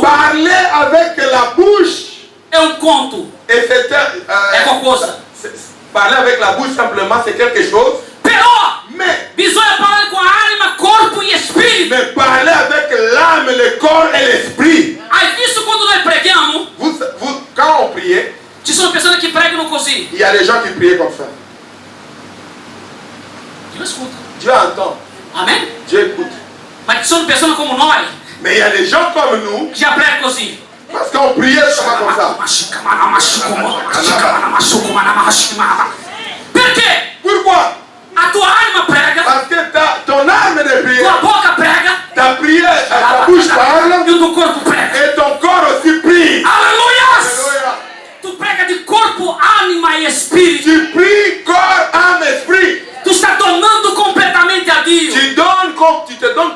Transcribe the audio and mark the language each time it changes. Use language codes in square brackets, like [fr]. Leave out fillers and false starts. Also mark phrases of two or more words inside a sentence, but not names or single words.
[fr] Parler avec la bouche, [it] È un conto. [fr] et c'est [it] È qualcosa. [fr] parler avec la bouche simplement, c'est quelque chose. [it] Però [fr] Mais, [it] bisogna parlare con anima, corpo e spirito. [fr] mais parler avec l'âme, le corps et l'esprit. [it] Hai visto quando noi preghiamo? [fr] Quand on priait, [it] Ci sono persone che pregano così. [fr] il y a des gens qui priaient comme ça. [it] Dio ascolta. [fr] Dieu entend, Amen? Dieu écoute. [it] Ma ci sono persone come noi [fr] Mais il y a des gens comme nous, [it] che già pregano così. [fr] parce qu'on priait seulement comme ça. [it] Perché? [fr] Pourquoi? [it] A tua anima prega, [fr] Parce que ton âme de [it] tua [fr] prière, [it] bocca prega, [fr] ta prière, ta bouche parle, [it] e il tuo corpo prega. [fr] et ton corps aussi prie. [it] Alleluia! [fr] Alléluia. [it] Tu prega di corpo, anima e spirito. [fr] Tu pries corps, âme, esprit. [it] Tu stai donando completamente a Dio. [fr] Tu te